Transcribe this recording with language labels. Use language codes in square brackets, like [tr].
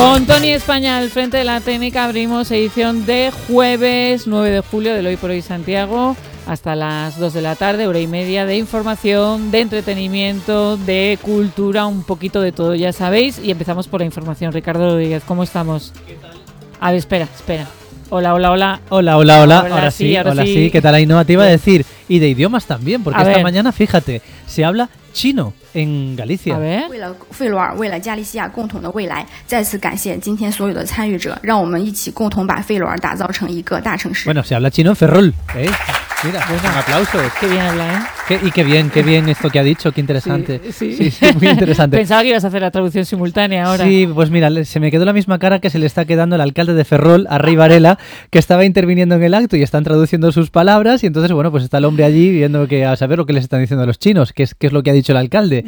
[es] Con Tony España al frente de la técnica abrimos edición de jueves 9 de julio del Hoy por Hoy Santiago hasta las 2 de la tarde, hora y media de información, de entretenimiento, de cultura, un poquito de todo, ya sabéis. Y empezamos por la información. Ricardo Rodríguez, ¿cómo estamos? ¿Qué tal? A ver, espera. Hola. Hola, ahora sí. ¿Qué tal, Ainhoa? Te iba a decir, y de idiomas también, porque esta mañana, fíjate, se habla chino en Galicia. A ver. [zh] 为了费罗尔，为了加利西亚共同的未来， 再次感谢今天所有的参与者， 让我们一起共同把费罗尔打造成一个大城市。 [es] Bueno, se habla chino en Ferrol, Mira, bueno, un aplauso. Qué bien habla, Qué bien esto que ha dicho, qué interesante. Sí, muy interesante. Pensaba que ibas a hacer la traducción simultánea ahora. Sí, pues mira, se me quedó la misma cara que se le está quedando el alcalde de Ferrol, a Rey Varela, que estaba interviniendo en el acto y están traduciendo sus palabras. Y entonces, bueno, pues está el hombre allí viendo que a saber lo que les están diciendo a los chinos, qué es lo que ha dicho el alcalde.